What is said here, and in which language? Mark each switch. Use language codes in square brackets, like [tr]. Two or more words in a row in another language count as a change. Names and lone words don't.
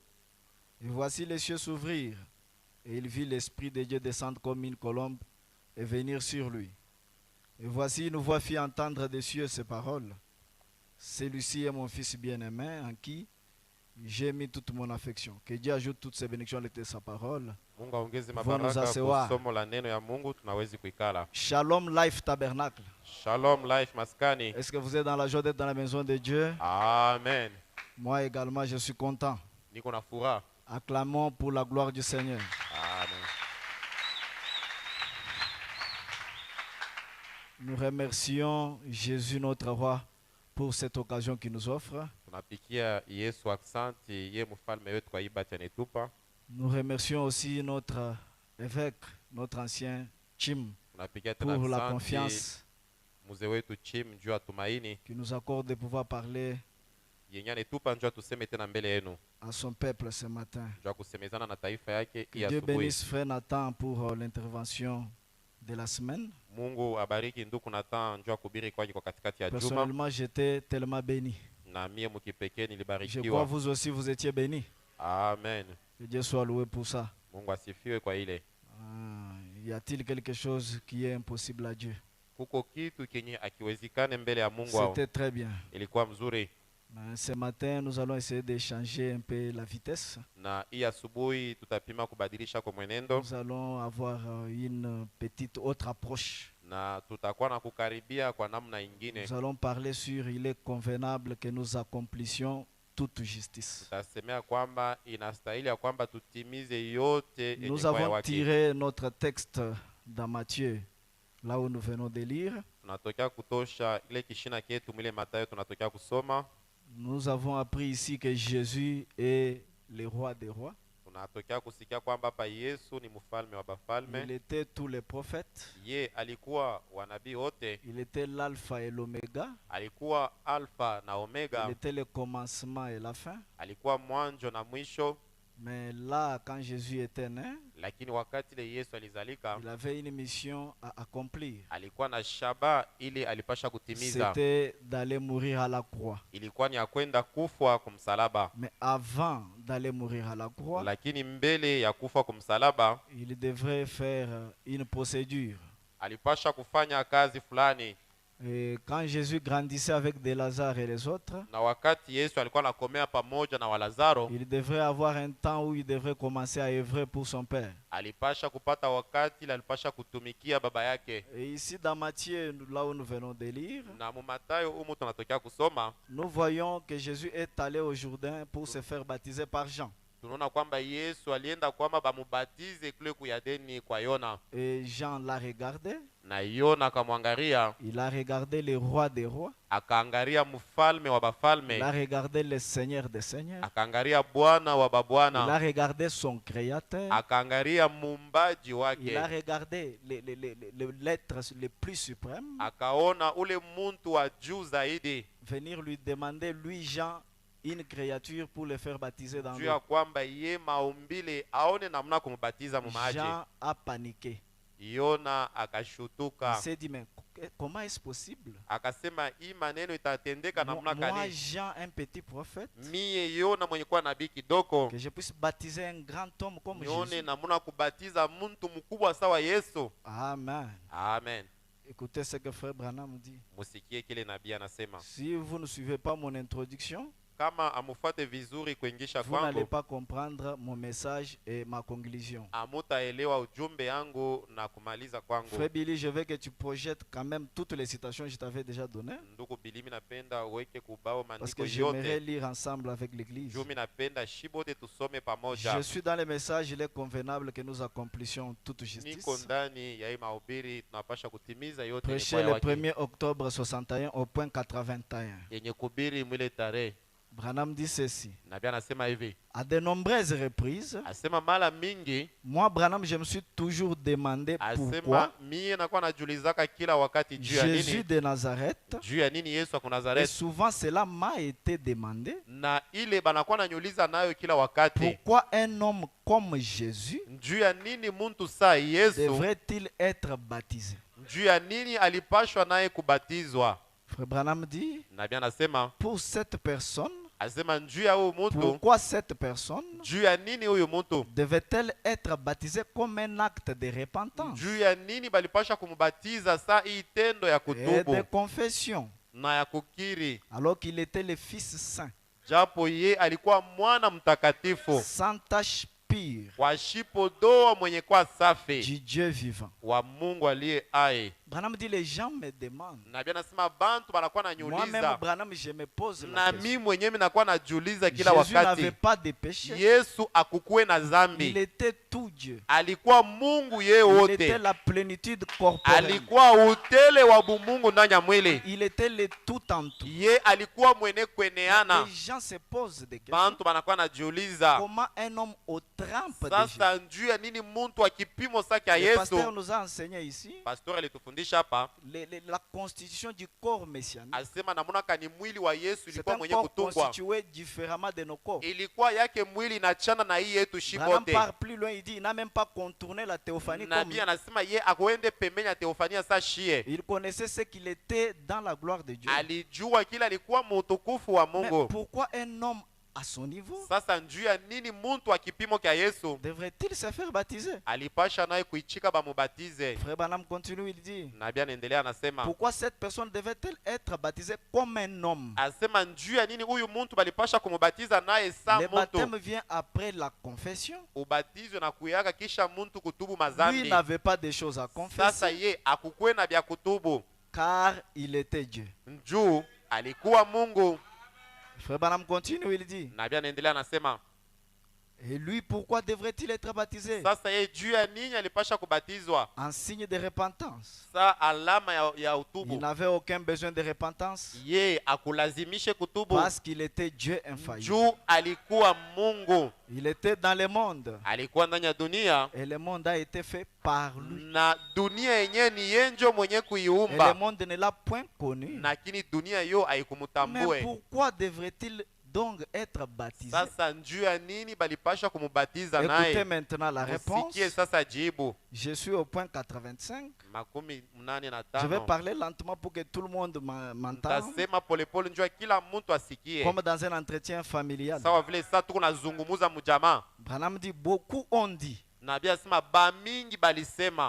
[fr] Et voici les cieux s'ouvrirent. Et il vit l'Esprit de Dieu descendre comme une colombe et venir sur lui. Et voici une voix fit entendre des cieux ces paroles. Celui-ci est mon fils bien-aimé en qui j'ai mis toute mon affection. Que Dieu ajoute toutes ses bénédictions de sa parole. [sw] Mungu aongeze [fr] Nous [sw] mabaraka asewa. kwa somo la neno ya Mungu, tunawezi kuikala. Shalom Life Tabernacle. Shalom life maskani. [fr] Est-ce que vous êtes dans la joie d'être dans la maison de Dieu? Amen. Moi également, je suis content. [sw] Niko na furaha. [fr] Acclamons pour la gloire du Seigneur. Amen. Nous remercions Jésus, notre roi, pour cette occasion qu'il nous offre. [sw] Tunapikia Yesu aksanti, ye mfalme wetu kwa ibati anetupa. [fr] Nous remercions aussi notre évêque, notre ancien Chim, [sw] Tunapikia tena [fr] pour la [sw] aksanti [fr] confiance [sw] mzee wetu Chim juu ya tumaini [fr] qu'il nous accorde de pouvoir parler [sw] yenye anetupa njoo tuseme tena mbele yenu, [fr] à son peuple ce matin. [sw] njoo kusemezana na taifa yake [fr] Que [sw] hii [fr] Dieu [sw] asubuhi. [fr] bénisse Frère Nathan pour l'intervention de la semaine. [sw] Mungu abariki ndugu Nathan njoo kubiri kwake kwa katikati ya juma, [fr] Personnellement, j'étais tellement béni. [sw] na mie mkipekee [fr] Je crois [sw] nilibarikiwa. [fr] vous aussi, vous étiez bénis. Amen. Que Dieu soit loué pour ça. [sw] Mungu asifiwe kwa ile. [fr] Y a-t-il quelque chose qui est impossible à Dieu? [sw] Kuko kitu kenye akiwezekane mbele ya Mungu au. [fr] C'était très bien. [sw] Ilikuwa mzuri. [fr] Mais ce matin, nous allons essayer d'échanger un peu la vitesse. [sw] Na hii asubuhi tutapima kubadilisha kwa mwenendo, [fr] Nous allons avoir une petite autre approche. [sw] na tutakuwa na kukaribia kwa namna ingine. [fr] Nous allons parler sur il est convenable que nous accomplissions toute justice. [sw] Tutasemea kwamba inastahili ya kwamba tutimize yote yenye [fr] Nous [sw] kwa ya [fr] avons [sw] wake. [fr] tiré notre texte dans Matthieu, là où nous venons de lire. [sw] Tunatokea kutosha ile kishina kietu mwile Mathayo tunatokea kusoma. [fr] Nous avons appris ici que Jésus est le roi des rois. [sw] Tunatokea kusikia kwamba hapa Yesu ni mfalme wa [fr] Il [sw] bafalme. [fr] était tous les prophètes. [sw] Ye alikuwa wanabii wote, [fr] Il était l'alpha et l'oméga. [sw] alikuwa alfa na [fr] Il [sw] omega, [fr] était le commencement et la fin. [sw] alikuwa mwanzo na mwisho. [fr] Mais là, quand Jésus était né, [sw] Lakini wakati ile Yesu alizalika, [fr] il avait une mission à accomplir. [sw] alikuwa na shaba ili alipasha kutimiza, [fr] C'était d'aller mourir à la croix. [sw] ilikuwa ni ya kwenda kufa kumsalaba. [fr] Mais avant d'aller mourir à la croix, [sw] Lakini mbele ya kufa kumsalaba [fr] il devrait faire une procédure. [sw] alipasha kufanya kazi fulani. [fr] Et quand Jésus grandissait avec des Lazare et les autres, [sw] Na wakati Yesu alikuwa anakomea pamoja na Walazaro, [fr] il devrait avoir un temps où il devrait commencer à œuvrer pour son Père. [sw] alipasha kupata wakati ile alipasha kutumikia baba yake. [fr] Et ici dans Matthieu, là où nous venons de lire, [sw] Na mu Mathayo umu tunatokea kusoma, [fr] nous voyons que Jésus est allé au Jourdain pour se faire baptiser par Jean. [sw] tunaona kwamba Yesu alienda kwamba bamubatize kule kuyadeni kwa Yona, [fr] Et Jean l'a regardé, [sw] Na Yona akamwangalia, [fr] il a regardé le roi des rois, [sw] akaangalia mfalme wa [fr] il a [sw] bafalme, [fr] regardé le seigneur des seigneurs, [sw] akaangalia bwana wa [fr] il a [sw] babwana, [fr] regardé son créateur, [sw] akaangalia muumbaji [fr] il [sw] wake, [fr] a regardé l'être le plus suprême, [sw] akaona ule muntu wa juu zaidi, [fr] venir lui demander, lui Jean, une créature pour le faire baptiser dans [sw] juu [fr] l'eau. [sw] ya kwamba ye maumbile aone namna kumbatiza mumaji. [fr] Jean a paniqué. [sw] Yona [fr] Il [sw] akashutuka, [fr] s'est dit, mais comment est-ce possible? [sw] akasema hii maneno itatendeka namna [fr] Moi, [sw] gani? [fr] Jean, un petit prophète, [sw] Mie Yona mwenye kuwa nabii kidogo, [fr] que je puisse baptiser un grand homme comme [sw] nione [fr] Jésus. [sw] namna kubatiza muntu mkubwa sawa Yesu. [fr] Amen. [sw] Amen. [fr] Écoutez ce que frère Branham dit. [sw] Musikie kile nabii anasema. [fr] Si vous ne suivez pas mon introduction, [sw] Kama amufuate vizuri kuingisha [fr] vous n'allez [sw] kwangu, [fr] pas comprendre mon message et ma conclusion. [sw] amutaelewa ujumbe yangu na kumaliza kwangu. [fr] Frère Billy, je veux que tu projettes quand même toutes les citations que je t'avais déjà données, [sw] Ndugu Bilimi, napenda uweke kubao [fr] parce [sw] maandiko [fr] que j'aimerais [sw] yote. [fr] lire ensemble avec l'église. [sw] Jumi napenda shibote tusome pamoja. [fr] Je suis dans les messages, il est convenable que nous accomplissions toute justice. [sw] Niko ndani ya hii mahubiri, tunapasha kutimiza yote yenye [fr] Prêché [sw] kwa [fr] le [sw] wake. [fr] 1er octobre 61 au point 81. [sw] Yenye kubiri mwile tarehe. [fr] Branham dit ceci. [sw] Nabii anasema hivi. [fr] À de nombreuses reprises, [sw] Asema mara mingi, [fr] moi, Branham, je me suis toujours demandé [sw] asema [fr] pourquoi [sw] mie nakuwa najulizaka kila wakati juu ya [fr] Jésus [sw] nini? [fr] de Nazareth, [sw] Juu ya nini Yesu [fr] et [sw] akunazaret? [fr] souvent cela m'a été demandé, [sw] Na ile banakuwa nanyuliza nayo kila wakati. [fr] pourquoi un homme comme Jésus [sw] Juu ya nini muntu saa Yesu? [fr] devrait-il être baptisé? [sw] Juu ya nini alipashwa naye kubatizwa? [fr] Frère Branham dit, [sw] Nabii anasema, [fr] pour cette personne, [sw] asema juu ya huyu muntu, [fr] pourquoi cette personne [sw] juu ya nini huyu muntu? [fr] devait-elle être baptisée comme un acte de repentance [sw] Juu ya nini balipasha kumubatiza saa hii tendo ya [fr] et de [sw] kutubu [fr] confession, [sw] na ya kukiri, [fr] alors qu'il était le Fils saint, [sw] japo ye alikuwa mwana mtakatifu [fr] sans tache pure [sw] wa shipo doa mwenye kwa safi [fr] du Dieu vivant. [sw] wa Mungu aliye hai. [fr] Branham dit, les gens me demandent. [sw] Nabii anasema bantu banakuwa [fr] Moi-même, [sw] nanyuliza, [fr] Branham, je me pose la [sw] na [fr] question. [sw] mimi mwenyewe nakuwa najiuliza kila [fr] Jésus n'avait [sw] wakati, [fr] pas de péché. [sw] Yesu akukuwe na [fr] Il [sw] zambi? [fr] était tout Dieu. [sw] Alikuwa Mungu yeye [fr] Il était [sw] wote, [fr] la plénitude corporelle. [sw] alikuwa utele wa bumungu ndani ya mwili. [fr] Il était le tout en tout. [sw] Ye alikuwa mwene kweneana. [fr] Les gens se posent des questions. [sw] Bantu banakuwa najiuliza, [fr] Comment un homme au trempe de Jésus? [sw] sasa njuu ya nini muntu wa kipimo sake ya [fr] Le pasteur [sw] Yesu? [fr] nous a enseigné ici [sw] Pastor alitufundisha hapa, [fr] la constitution du corps messianique. [sw] alisema namuna kani mwili wa Yesu [fr] C'est [sw] ilikuwa [fr] un [sw] mwenye [fr] corps [sw] kutungwa, [fr] constitué différemment de nos corps. [sw] ilikuwa yake mwili inachana na hii yetu [fr] Branham [sw] shibote. [fr] part plus loin, il dit il n'a même pas contourné la théophanie comme [sw] Nabii anasema ye akuende pembeni ya teofania sa shie, [fr] il connaissait ce qu'il était dans la gloire de Dieu. [sw] alijua kila alikuwa mutukufu wa [fr] Mais [sw] Mungu. [fr] pourquoi un homme à son niveau [sw] Sasa njuu ya nini muntu wa kipimo kya Yesu [fr] devrait-il se faire baptiser? [sw] alipasha naye kuichika bamubatize? [fr] Frère Branham continue, il dit [sw] Nabii anaendelea anasema, [fr] pourquoi cette personne devait-elle être baptisée comme un homme? [sw] asema njuu ya nini huyu muntu balipasha kumubatiza naye sa [fr] Le baptême [sw] muntu? [fr] vient après la confession. [sw] Ubatizo na kuyaka kisha muntu kutubu [fr] Lui [sw] mazambi. [fr] n'avait pas de choses à [sw] Sasa [fr] confesser [sw] ye akukwe na bya kutubu, [fr] car il était Dieu. [sw] njuu alikuwa Mungu. [fr] Frère Branham continue, il dit [sw] Nabii anaendelea anasema, [fr] et lui pourquoi devrait-il être baptisé? [sw] sasa ye juu ya nini alipasha kubatizwa? [fr] En signe de repentance. [sw] Sa alama ya [fr] Il [sw] utubu. [fr] n'avait aucun besoin de repentance [sw] Ye akulazimishe kutubu, [fr] parce qu'il était Dieu infaillible. [sw] juu alikuwa Mungu, [fr] Il était dans le monde [sw] alikuwa ndani ya dunia, [fr] et le monde a été fait par lui. [sw] na dunia yenyewe ni yenjo mwenye [fr] Et le [sw] kuiumba, [fr] monde ne l'a point connu. [sw] lakini dunia yo [fr] Mais [sw] haikumutambue. [fr] pourquoi devrait-il donc être baptisé? [sw] Sasa njuu ya nini balipasha kumubatiza [fr] Écoutez [sw] naye? [fr] maintenant la réponse. [sw] Musikie sasa jibu. [fr] Je suis au point 85. [sw] Makumi mnane na [fr] Je vais [sw] tano. [fr] parler lentement pour que tout le monde m'entende. [sw] Tasema polepole njuu ya kila mtu asikie, [fr] Comme dans un entretien familial. [sw] sawa vile sasa tuko nazungumuza mujamaa. [fr] Branham dit beaucoup ont dit. [sw] Nabii asema bamingi balisema